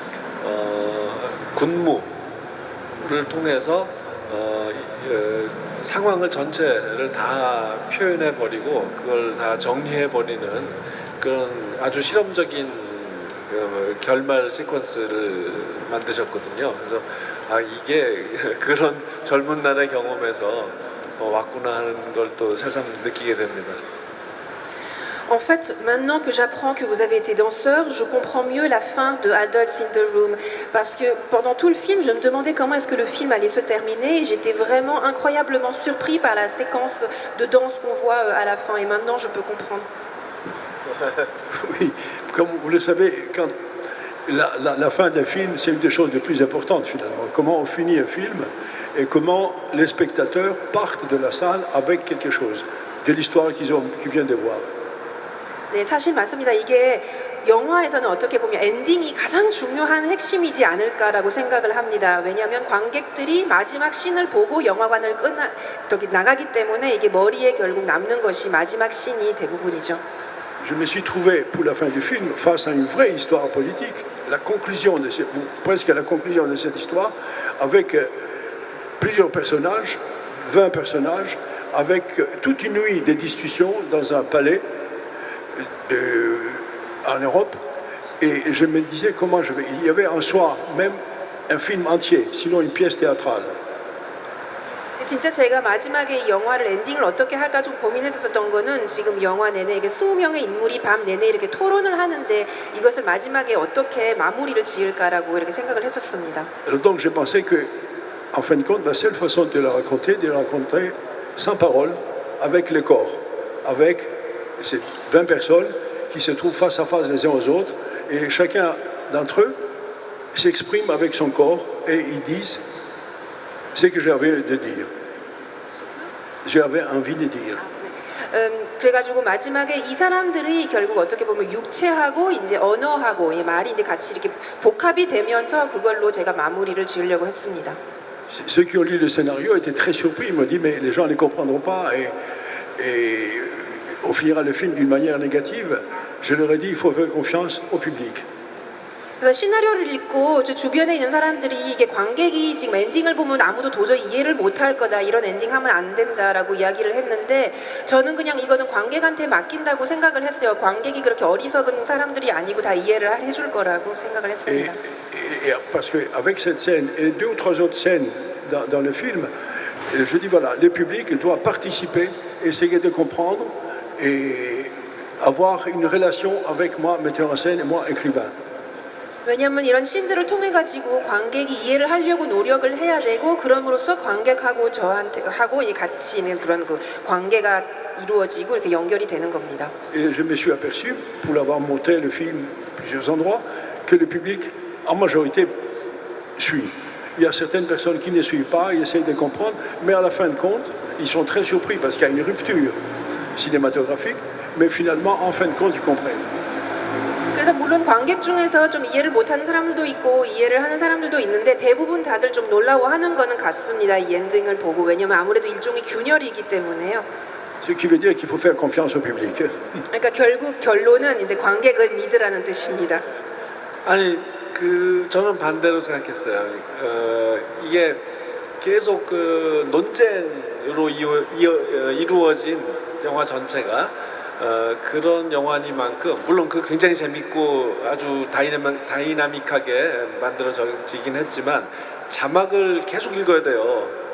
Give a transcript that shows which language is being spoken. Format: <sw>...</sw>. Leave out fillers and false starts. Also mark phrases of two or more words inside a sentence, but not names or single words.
<ko>군무를 통해서 상황을 전체를 다 표현해 버리고 그걸 다 정리해 버리는 그런 아주 실험적인 결말 시퀀스를 만드셨거든요. 그래서 이게 그런 젊은 날의 경험에서 왔구나 하는 걸 또 새삼 느끼게 됩니다.</ko> <fr>En fait, maintenant que j'apprends que vous avez été danseur, je comprends mieux la fin de Adults in the Room. Parce que pendant tout le film, je me demandais comment est-ce que le film allait se terminer. Et j'étais vraiment incroyablement surpris par la séquence de danse qu'on voit à la fin. Et maintenant, je peux comprendre. Oui, comme vous le savez, quand la fin d'un film, c'est une des choses les plus importantes finalement. Comment on finit un film et comment les spectateurs partent de la salle avec quelque chose, de l'histoire qu'ils viennent de voir.</fr> <ko>네, 사실 맞습니다. 이게 영화에서는 어떻게 보면 엔딩이 가장 중요한 핵심이지 않을까라고 생각을 합니다. 왜냐하면 관객들이 마지막 씬을 보고 영화관을 나가기 때문에 이게 머리에 결국 남는 것이 마지막 씬이 대부분이죠.</ko> <fr>Je me suis trouvé pour la fin du film face à une vraie histoire politique, presque à la conclusion de cette histoire, avec plusieurs personnages, 20 personnages, avec toute une nuit de discussions dans un palais en Europe, et je me disais comment je vais. Il y avait en soi même un film entier, sinon une pièce théâtrale.</fr> <ko>진짜 제가 마지막에 이 영화를 엔딩을 어떻게 할까 좀 고민했었던 거는 지금 영화 내내 이게 20명의 인물이 밤 내내 이렇게 토론을 하는데 이것을 마지막에 어떻게 마무리를 지을까라고 이렇게 생각을 했었습니다.</ko> <fr>Donc j'ai pensé que, en fin de compte, la seule façon de la raconter sans parole, avec le corps, avec ces 20 personnes qui se trouvent face à face les uns aux autres, et chacun d'entre eux s'exprime avec son corps et ils disent ce que j'avais de dire. J'avais envie de dire.</fr> <ko>그래가지고 마지막에 이 사람들이 결국 어떻게 보면 육체하고 이제 언어하고 이 말이 이제 같이 이렇게 복합이 되면서 그걸로 제가 마무리를 지으려고 했습니다.</ko> <fr>Ceux qui ont lu le scénario étaient très surpris. Ils m'ont dit mais les gens ne comprendront pas et on finira le film d'une manière négative. Je leur ai dit il faut faire confiance au public.</fr> <ko>그래서 시나리오를 읽고 저 주변에 있는 사람들이 이게 관객이 지금 엔딩을 보면 아무도 도저히 이해를 못할 거다 이런 엔딩 하면 안 된다라고 이야기를 했는데 저는 그냥 이거는 관객한테 맡긴다고 생각을 했어요. 관객이 그렇게 어리석은 사람들이 아니고 다 이해를 해줄 거라고 생각을 했습니다.</ko> <fr>Parce qu'avec cette scène et deux ou trois autres scènes dans le film, je dis voilà, le public doit participer, essayer de comprendre et avoir une relation avec moi, metteur en scène, et moi, écrivain.</fr> <ko>왜냐하면 이런 씬들을 통해 가지고 관객이 이해를 하려고 노력을 해야 되고 그럼으로써 관객하고 저한테 하고 이제 같이 있는 그런 그 관계가 이루어지고 이렇게 연결이 되는 겁니다.</ko> <fr>Et je me suis aperçu, pour l'avoir monté le film à plusieurs endroits, que le public en majorité suit. Il y a certaines personnes qui ne suivent pas, ils essayent de comprendre, mais à la fin de compte, ils sont très surpris parce qu'il y a une rupture cinématographique, mais finalement, en fin de compte, ils comprennent.</fr> <ko>그래서 물론 관객 중에서 좀 이해를 못하는 사람들도 있고 이해를 하는 사람들도 있는데 대부분 다들 좀 놀라워하는 거는 같습니다. 이 엔딩을 보고 왜냐면 아무래도 일종의 균열이기 때문에요.</ko> <fr>Ce qui veut dire qu'il faut faire confiance au public.</fr> <ko>그러니까 결국 결론은 이제 관객을 믿으라는 뜻입니다. 아니 저는 반대로 생각했어요. 이게 계속 그 논쟁으로 이루어진 영화 전체가 그런 영화니만큼 물론 그 굉장히 재밌고 아주 다이나믹하게 만들어지긴 했지만 자막을 계속 읽어야 돼요.</ko>